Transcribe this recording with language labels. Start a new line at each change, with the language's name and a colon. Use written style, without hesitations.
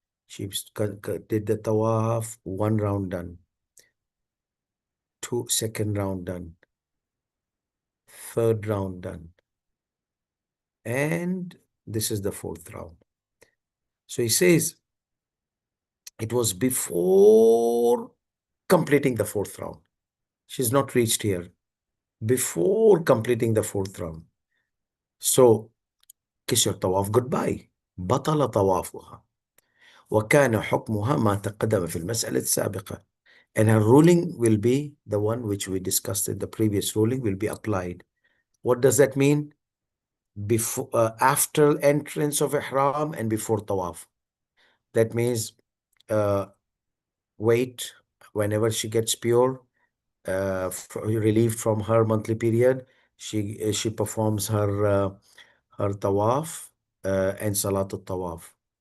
English: She did the tawaf, one round done, second round done, third round done, and this is the fourth round. So he says it was before completing the fourth round. She's not reached here. Before completing the fourth round. So kiss your tawaf goodbye.
Arabic: بطل طوافها وكان حكمها ما تقدم في المسألة السابقة.
English: And her ruling will be the one which we discussed in the previous ruling will be applied. What does that mean? Before, after entrance of Ihram and before Tawaf. That means uh, wait whenever she gets pure, relieved from her monthly period, she performs her Tawaf and Salat al-Tawaf.